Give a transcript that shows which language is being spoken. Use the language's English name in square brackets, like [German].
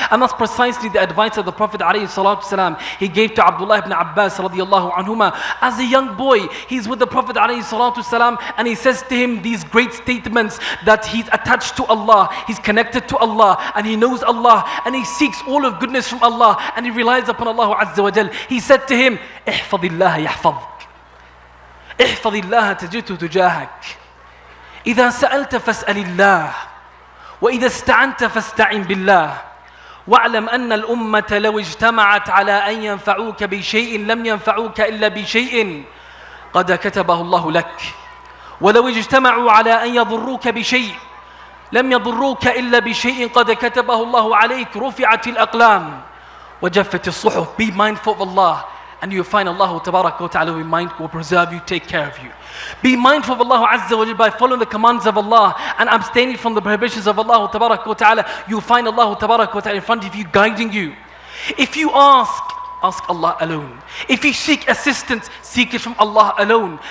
[English] And that's precisely the advice of the Prophet alayhi salatu wasalam. He gave to Abdullah ibn Abbas radiyallahu anhuma. As a young boy, he's with the Prophet alayhi salatu wasalam, and he says to him these great statements that he's attached to Allah, he's connected to Allah, and he knows Allah, and he seeks all of goodness from Allah, and he relies upon Allah Azza wa Jal. He said to him, [Arabic] احفظ الله يحفظك احفظ الله تجده تجاهك إذا سألت فاسأل الله وإذا استعنت فاستعن بالله واعلم أن الأمة لو اجتمعت على أن ينفعوك بشيء لم ينفعوك إلا بشيء قد كتبه الله لك ولو اجتمعوا على أن يضروك بشيء لم يضروك إلا بشيء قد كتبه الله عليك رفعت الأقلام وَجَفَّتِ الصُّحُفُ. [English] Be mindful of Allah, and you'll find Allah Tabaraka wa Ta'ala will preserve you, take care of you. Be mindful of Allah Azza wa Jalla by following the commands of Allah and abstaining from the prohibitions of Allah Tabaraka wa Ta'ala. You'll find Allah Tabaraka wa Ta'ala in front of you, guiding you. If you ask ask Allah alone. If you seek assistance, seek it from Allah alone.